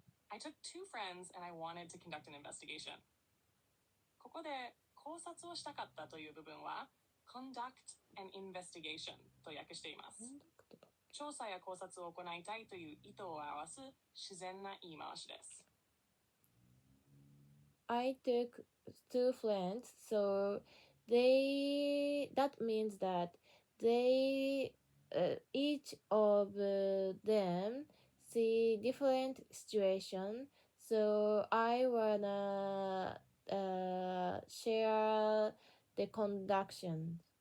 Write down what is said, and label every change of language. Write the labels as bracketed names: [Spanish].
[English] I took two friends and I wanted to conduct an investigation. [Japanese] ここで考察をしたかったという部分は [English] conduct an investigation [Japanese] と訳しています。調査や考察を行いたいという意図を表す自然な言い回しです。 [English] I took two friends, so that means that they each of them see different situation. So I wanna share the conduction.